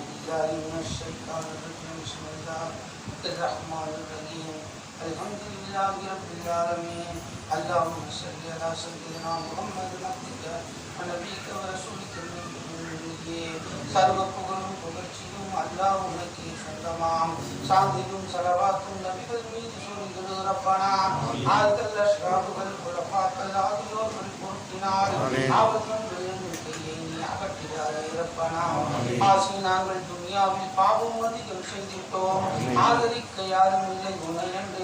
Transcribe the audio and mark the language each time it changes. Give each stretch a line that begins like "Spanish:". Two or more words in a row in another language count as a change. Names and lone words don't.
Arabic: بالله من الشيطان الرجيم بسم الله الرحمن الرحيم الحمد لله رب العالمين اللهم صل على سيدنا محمد عبدك ونبيك ورسولك النبي سرව
Tamil: புகழும் புகழ்ச்சியும் அல்லாஹ் உனக்கே சொந்தமாம் சாந்தியும் ஸலவாத்தும் நபிகள் மீது சொல்லிடு ரப்பனா ஆல்கல் அஷ்ராபுகள் குலஃபாக்கள் ஆகியோர்கள் பொறுப்பினால் அவர்கள் நாங்கள் துனியாவில் பாவம் அதிகம் செய்திட்டோம் ஆதரிக்க யாரும் இல்லை உன்னை என்று